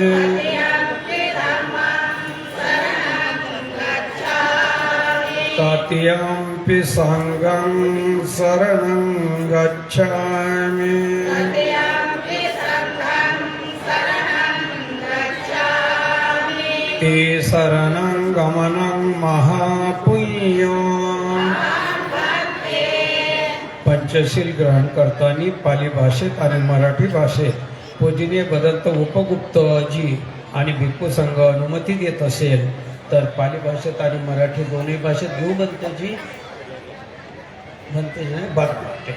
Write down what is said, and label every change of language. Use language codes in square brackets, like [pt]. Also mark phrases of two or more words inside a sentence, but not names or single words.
[pi] तृतीयंपि संघं शरणं गच्छामि ते शरणं गमनं महापुण्यं। [mr] पंचशील ग्रहण करताना पाली भाषेत आणि मराठी भाषेत पूजनीय बदलत उपगुप्तजी आणि भिक्खू संघ अनुमती देत असेल तर पाली भाषेत आणि मराठी दोन्ही भाषेत घेऊ बनतेजी म्हणते बरं।